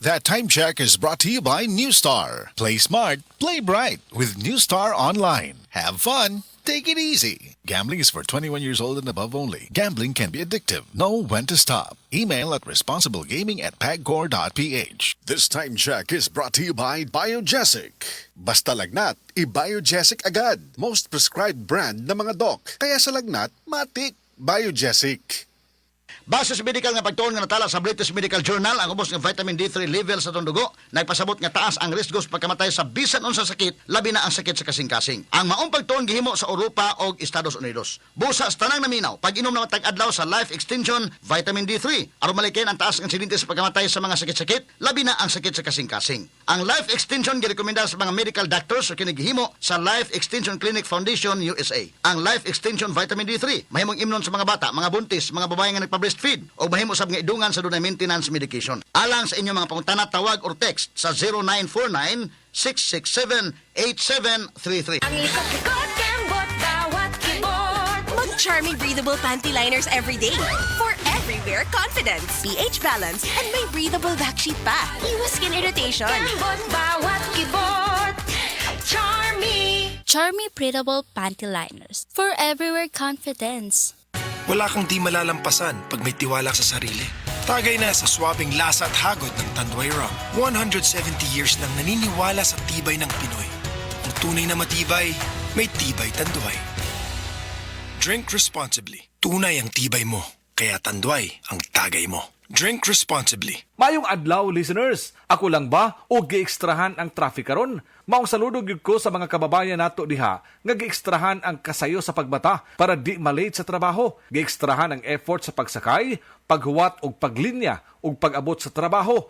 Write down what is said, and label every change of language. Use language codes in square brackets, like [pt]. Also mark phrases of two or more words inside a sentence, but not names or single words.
[en] That time check is brought to you by New Star. Play smart, play bright with New Star Online. Have fun. Take it easy. Gambling is for 21 years old and above only. Gambling can be addictive. Know when to stop. Email at responsiblegaming@pagcor.ph. This time check is brought to you by Biogesic. [tl] Basta lagnat, i-Biogesic agad. [en] Most prescribed brand [tl] ng mga doc. Kaya sa lagnat, matik. Biogesic. [ceb] Base sa medical nga pagtuon nga natala sa British Medical Journal, ang ubos ng vitamin D3 level sa dugo nagpasabot nga taas ang risko sa pagkamatay sa bisan unsa sakit, labi na ang sakit sa kasing-kasing. Ang maong pagtuon gihimo sa Europa o Estados Unidos. Busa sa tanang naminaw, pag-inom na matag-adlaw sa Life Extension Vitamin D3 aron malikin ang taas ng insidente sa pagkamatay sa mga sakit-sakit, labi na ang sakit sa kasing-kasing. Ang Life Extension girekomenda sa mga [en] medical doctors [ceb] o kinigihimo sa Life Extension Clinic Foundation USA. Ang Life Extension Vitamin D3 mahimong imnon sa mga bata, mga buntis, mga babae nga nagpa-breastfeed o mahimo sa mga idungan sa dunay [en] maintenance medication. [ceb] Alang sa inyong mga pangutana, tawag [en] or text [ceb] sa 0949-667-8733. [tl] Ang likot-likot kembot bawat keyboard. Mag-Charmy [en] breathable panty liners every day. For everywhere confidence. pH balance and may breathable backsheet pa. Iwas skin irritation. [tl] Kembot bawat keyboard. Charmy. [en] Charmy Breathable Panty Liners for everywhere confidence. [tl] Wala kang di malalampasan pag may tiwala sa sarili. Tagay na sa swabing lasa at hagod ng Tanduay Rum. 170 years nang naniniwala sa tibay ng Pinoy. Ang tunay na matibay, may tibay Tanduay. [en] Drink responsibly. [tl] Tunay ang tibay mo, kaya Tanduay ang tagay mo. [en] Drink responsibly. [ceb] Mayong adlaw, listeners. Ako lang ba o giekstrahan ang traffic karon? Maong saludo gyud ko sa mga kababayan nato diha nga giekstrahan ang kasayo sa pagbata para di malate sa trabaho. Giekstrahan ang effort sa pagsakay, paghuwat og paglinya ug pag-abot sa trabaho.